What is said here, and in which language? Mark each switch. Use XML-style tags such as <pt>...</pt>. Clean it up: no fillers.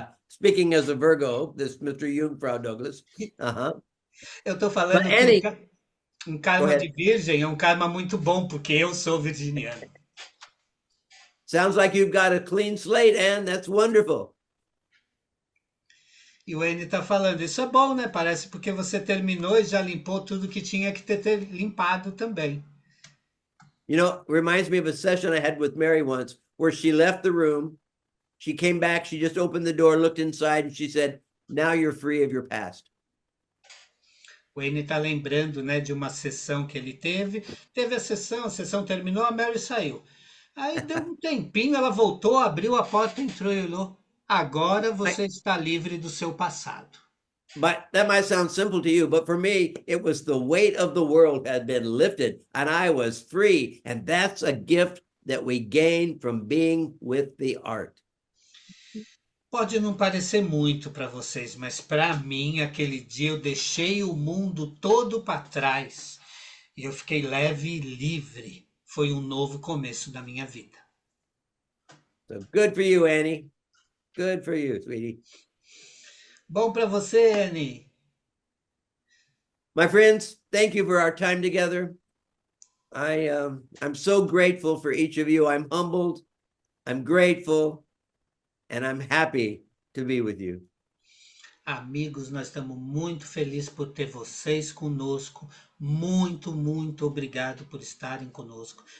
<en>Speaking as a Virgo, this Mr. Jungfrau Douglas.</en> <pt>Eu estou falando</pt> <en>But</en> <pt>que</pt> <en>Annie,</en> <pt>um karma de Virgem é um karma muito bom, porque eu sou virginiano.</pt> <en>sounds like you've got a clean slate, Anne. That's wonderful.</en> <pt>E o N está falando, isso é bom, né? Parece porque você terminou e já limpou tudo que tinha que ter limpado também.</pt> <en>You know, reminds me of a session I had with Mary once where she left the room. She came back, she just opened the door, looked inside, and she said, now you're free of your past.</en> <pt>O N está lembrando, né, de uma sessão que ele teve. Teve a sessão terminou, a Mary saiu. Aí deu um tempinho, ela voltou, abriu a porta, entrou e olhou. Agora você está livre do seu passado.</pt> <en>But that might sound simple to you, but for me, it was the weight of the world had been lifted and I was free. And that's a gift that we gain from being with the art.</en> <pt>Pode não parecer muito para vocês, mas para mim, aquele dia eu deixei o mundo todo para trás e eu fiquei leve e livre. Foi um novo começo da minha vida.</pt> <en>So good for you, Annie. Good for you, sweetie.</en> <pt>Bom para você, Annie.</pt> <en>My friends, thank you for our time together. I'm so grateful for each of you. I'm humbled, I'm grateful, and I'm happy to be with you.</en> <pt>Amigos, nós estamos muito felizes por ter vocês conosco. Muito, muito obrigado por estarem conosco.</pt>